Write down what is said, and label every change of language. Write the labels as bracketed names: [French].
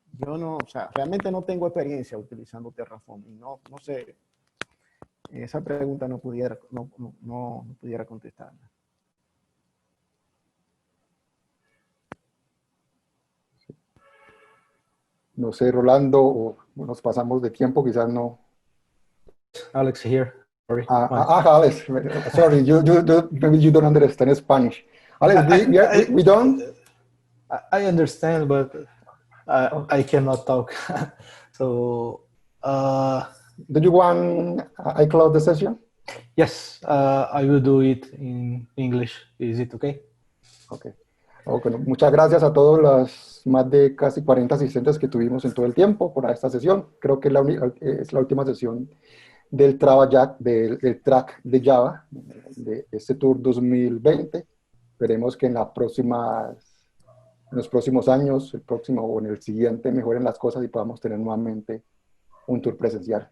[Spanish] Yo no, o sea, realmente no tengo experiencia utilizando Terraform y no sé, esa pregunta no pudiera contestarla. No sé, Rolando, o nos pasamos de tiempo, quizás no. [English] Alex here. Sorry. Alex, sorry, maybe you don't understand Spanish. Alex, we don't? I understand, but Okay. I cannot talk. So, Do you want I close the session? yes, I will do it in English. Is it okay? Ok. [Spanish] Ok, no, muchas gracias a todos los más de casi 40 asistentes que tuvimos en todo el tiempo por esta sesión. Creo que es la última sesión del del track de Java, de este Tour 2020. Esperemos que en los próximos años, el próximo o en el siguiente, mejoren las cosas y podamos tener nuevamente un tour presencial.